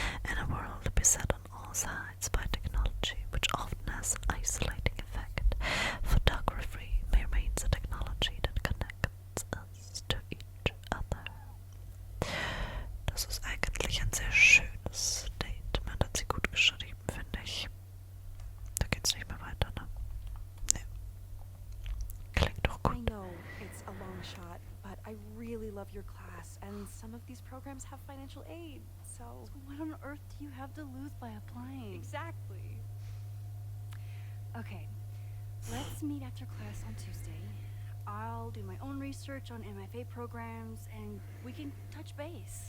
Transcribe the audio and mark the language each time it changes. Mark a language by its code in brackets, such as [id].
[en] In a world beset on all sides by technology, which often has an isolating effect, photography remains a technology that connects us to each other. [de] Das ist eigentlich ein sehr schönes Statement, hat sie gut geschrieben, finde ich. Da geht's nicht mehr weiter, ne? Ne. Klingt doch [en] I [de] gut. [en] know it's a long shot, but I really love your class, and some of these programs have financial aid, so... So what on earth do you have to lose by applying? Exactly. Okay, let's meet after class on Tuesday. I'll do my own research on MFA programs, and we can touch base.